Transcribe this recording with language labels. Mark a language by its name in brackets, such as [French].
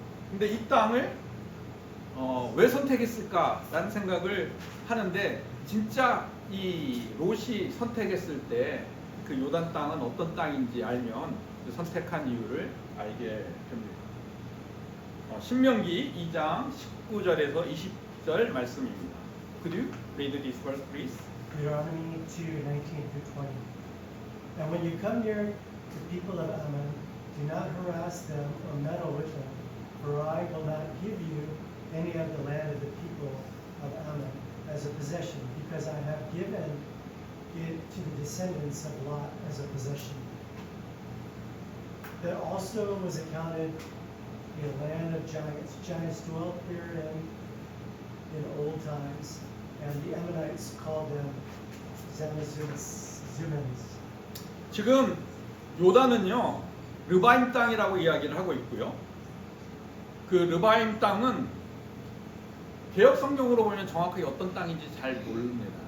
[Korean] 근데 이 땅을 왜 선택했을까라는 생각을 하는데 진짜 이 롯이 선택했을 때 그 요단 땅은 어떤 땅인지 알면 그 선택한 이유를 알게 됩니다. 신명기 2장 19절에서 20절 말씀입니다. [English] Could you read this verse, please? Deuteronomy 2:19-20. And when you come near the people of Ammon, do not harass them or meddle with them, for I will not give you any of the land of the people of Ammon as a possession, because I have given it to the descendants of Lot as a possession. There also was accounted a land of giants. Giants dwelt therein in old times, and the Ammonites called them Zumans. [Korean] 지금 요단은요 르바임 땅이라고 이야기를 하고 있고요. 그 르바임 땅은 개역 성경으로 보면 정확하게 어떤 땅인지 잘 모릅니다.